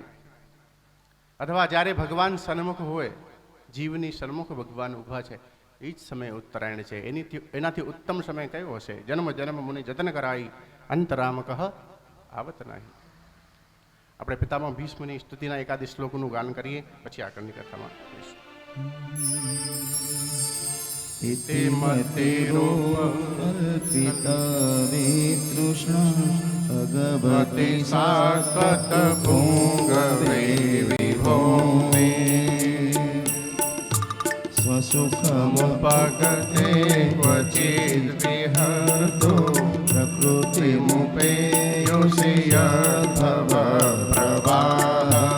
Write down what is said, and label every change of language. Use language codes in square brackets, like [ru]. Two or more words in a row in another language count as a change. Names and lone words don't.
[gu] અથવા જ્યારે ભગવાન સન્મુખ હોય, જીવની સન્મુખ ભગવાન ઊભા છે, એ જ સમય ઉત્તરાયણ છે. એનાથી ઉત્તમ સમય કયો હશે? [awa] जन्म जन्म मुनि जतन कराई अंतराम कह आवत नहीं. [gu] આપણે પિતામહ ભીષ્મની સ્તુતિના એકાદી શ્લોકનું ગાન કરીએ, પછી આગળની કથામાં જઈશું. [sa] इति मतिरूपकल्पितवितृष्ण भगवति शाश्वत पुङ्गवे विभो मे स्वसुखमुपगते क्वचिद्विहर्तो प्रकृतिमुपेयुषि यद्भव प्रवाह